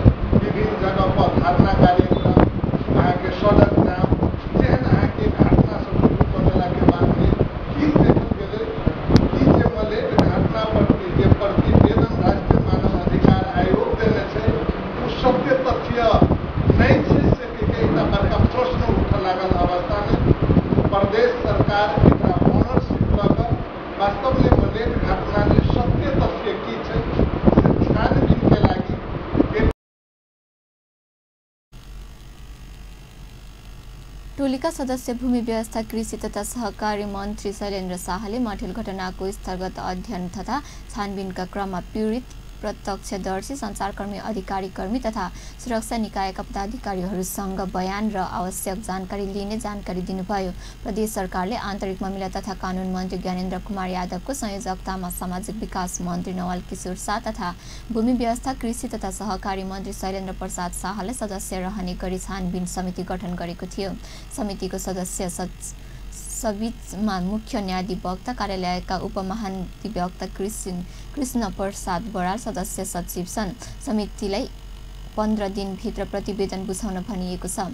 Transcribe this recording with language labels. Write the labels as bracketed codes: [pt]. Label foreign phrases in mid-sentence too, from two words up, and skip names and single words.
[mai] विभिन्न जगह पर धरना कार्यक्रम यहाँ के सड़क जाम जेहन यहाँ के घटना सब शुरू करने के बाद में की देखल गेले कि जे मतलब घटना प्रति जे प्रतिवेदन राष्ट्रीय मानव अधिकार आयोग देने से वो सत्य तथ्य नहीं से एकटा बड़का प्रश्न उठ लागल अवस्था में प्रदेश सरकार एकटा ओनरशिप लकर वास्तव में मलेट घटना में सत्य तथ्य की छै से छानबीन के लागि। [ne] टोलीका सदस्य भूमि व्यवस्था कृषि तथा सहकारी मन्त्री शैलेन्द्र शाहले माठेल घटनाको स्थलगत अध्ययन तथा छानबिनका क्रममा पीडित प्रत्यक्षदर्शी सञ्चारकर्मी अधिकारी कर्मी तथा सुरक्षा निकायका पदाधिकारीहरूसँग बयान र आवश्यक जानकारी लिने जानकारी दिनुभयो। प्रदेश सरकारले आन्तरिक मामिला तथा कानुन मन्त्री ज्ञानेन्द्र कुमार यादवको संयोजकतामा सामाजिक विकास मन्त्री नवल किशोर शाह तथा भूमि व्यवस्था कृषि तथा सहकारी मन्त्री शैलेन्द्र प्रसाद शाहले सदस्य रहने गरी छानबिन समिति गठन गरेको थियो। समितिको सदस्य सबीचमा मुख्य न्यायाधिवक्ता कार्यालयका उपमहाधिवक्ता कृष्ण प्रसाद बराल सदस्य सचिव छन्। समितिलाई 15 दिनभित्र प्रतिवेदन बुझाउन भनिएको छ।